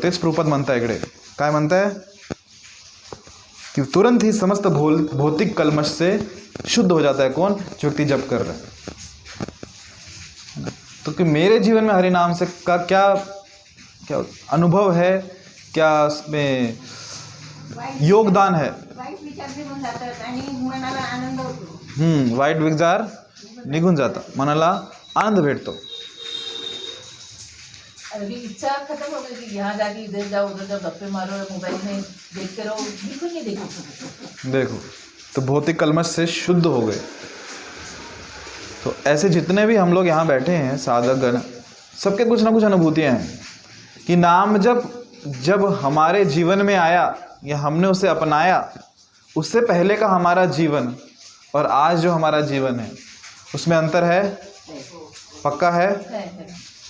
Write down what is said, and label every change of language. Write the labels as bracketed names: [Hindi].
[Marathi] तेच प्रभुपाद म्हणताय इकडे, काय म्हणताय? [Hindi] कि तुरंत ही समस्त भौतिक कल्मश से शुद्ध हो जाता है। कौन? जो व्यक्ति जप कर रहा है। तो कि मेरे जीवन में हरि नाम से का क्या क्या अनुभव है, क्या उसमें योगदान है? [Marathi] वाईट विचार निघून जाता, मनाला आनंद भेटतो। [Hindi] इच्छा खत्म हो गई कि यहाँ जाके इधर जाओ उधर जाओ, गप्पे मारो, मोबाइल में देखते रहो, बिल्कुल नहीं देखो तो भौतिक कल्मश से शुद्ध हो गए। तो ऐसे जितने भी हम लोग यहाँ बैठे हैं साधक गण, सबके कुछ ना कुछ अनुभूतियाँ हैं कि नाम जब हमारे जीवन में आया या हमने उसे अपनाया, उससे पहले का हमारा जीवन और आज जो हमारा जीवन है उसमें अंतर है, पक्का है।